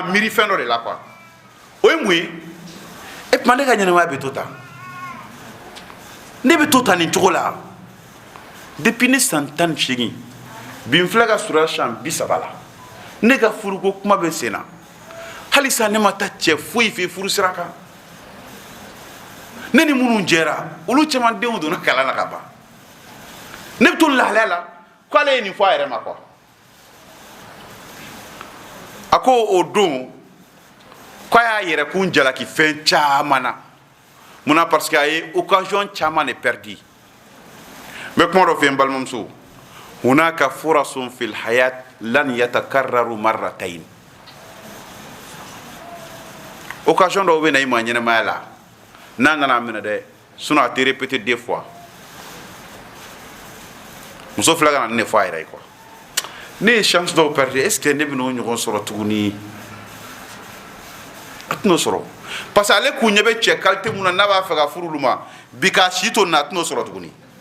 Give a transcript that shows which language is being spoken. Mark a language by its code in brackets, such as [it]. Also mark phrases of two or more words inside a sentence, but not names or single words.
[bm] miiri fɛn dɔ de la quoi o ye mun ye e tuma ne ka ɲɛnɛmaya bɛ to tan ne bɛ to tan nin cogo la depuis ne san 18 bi n filɛ ka surunya san 30 la ne ka furuko kuma bɛ sen na halisa ne ma taa cɛ foyi fɛ furu sira kan ne ni minnu jɛra olu caman denw donna kalan na ka ban ne bɛ to lahalaya la k'ale ye nin fɔ a yɛrɛ ma quoi a ko o don k'a y'a yɛrɛ kun jalaki fɛn caman na munna [fr] parce que [bm] a ye occasion caman de perdu n bɛ kuma dɔ fɛ n balimamuso [ar] هناك فرص في الحياة لن تتكرر مرتين [bm] occasion dɔw bɛ na i ma ɲɛnɛmaya la n'a nana minɛ dɛ sinon a tɛ [fr] répéter 2 fois [bm] muso filɛ ka na nin de fɔ a yɛrɛ ye quoi ne ye chance dɔw [fr] perdre est ce que [bm] ne bɛ n'o ɲɔgɔn sɔrɔ tuguni a tɛn'o sɔrɔ [fr] parce que [bm] ale kun ɲɛ bɛ cɛ qualité mun na n'a b'a fɛ ka furu olu ma bi k'a si to nin na a tɛn'o sɔrɔ tuguni